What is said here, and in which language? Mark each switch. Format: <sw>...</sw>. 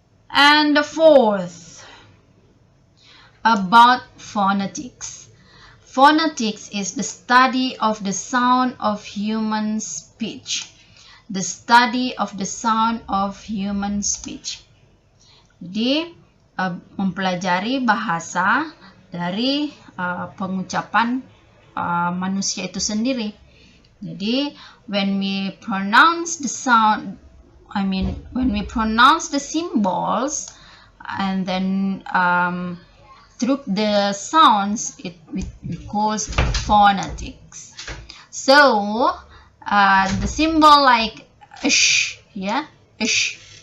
<en>And the fourth, about phonetics. Phonetics is the study of the sound of human speech. The study of the sound of human speech.</en> <id>Jadi, mempelajari bahasa dari pengucapan manusia itu sendiri.</id> <en>Jadi, when we pronounce the sound, when we pronounce the symbols, and then through the sounds, we calls phonetics. So, the symbol like sh, yeah, sh.</en>